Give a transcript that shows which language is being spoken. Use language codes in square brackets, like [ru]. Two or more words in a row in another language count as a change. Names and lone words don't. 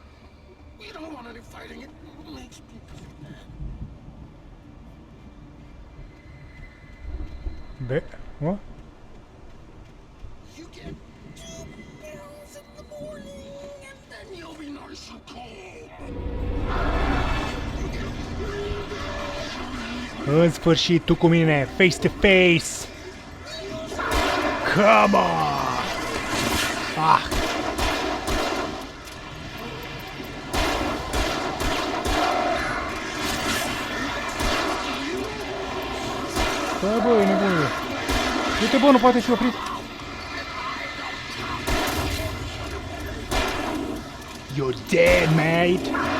[en] We don't want any fighting. It makes people mad. What? You get 2 pills in the morning, and then you'll be nice and cold. [ro] În sfârșit, tu cu mine, [en] face to face! Come on! Ah! [ro] Stai, bă, e nebunul. Uite, bă, nu poate fi oprit. [en] You're dead, mate.